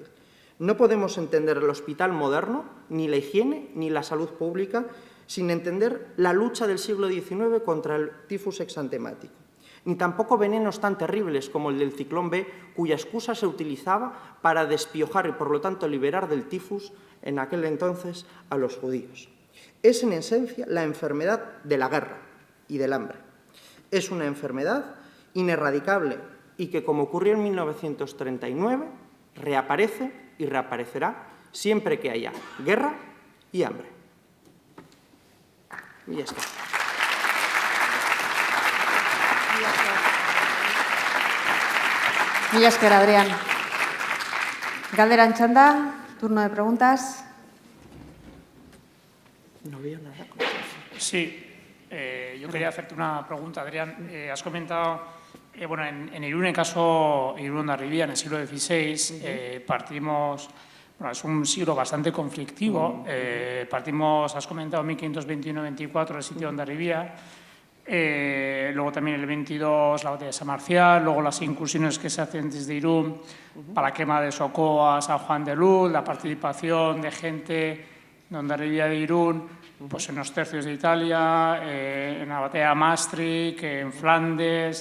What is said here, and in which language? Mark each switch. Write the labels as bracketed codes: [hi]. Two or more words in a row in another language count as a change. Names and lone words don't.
[es] No podemos entender el hospital moderno, ni la higiene, ni la salud pública, sin entender la lucha del siglo XIX contra el tifus exantemático, ni tampoco venenos tan terribles como el del ciclón B, cuya excusa se utilizaba para despiojar y, por lo tanto, liberar del tifus en aquel entonces a los judíos. Es, en esencia, la enfermedad de la guerra y del hambre. Es una enfermedad ineradicable y que, como ocurrió en 1939, reaparece y reaparecerá siempre que haya guerra y hambre. [eu] Mila esker. Mila esker, Adrián. Galderan txanda, [es] turno de preguntas. No veo nada. Sí, yo quería hacerte una pregunta, Adrián. Has comentado, bueno, en Irún, en caso Irún de Arribia, en el siglo XVI, partimos. Bueno, es un siglo bastante conflictivo. Has comentado 1521-24, el sitio de Hondarribia, luego también el 22, la batalla de San Marcial, luego las incursiones que se hacen desde Irún para la quema de Socoa, San Juan de Luz, la participación de gente de Hondarribia de Irún, pues en los tercios de Italia, en la batalla de Maastricht, en Flandes.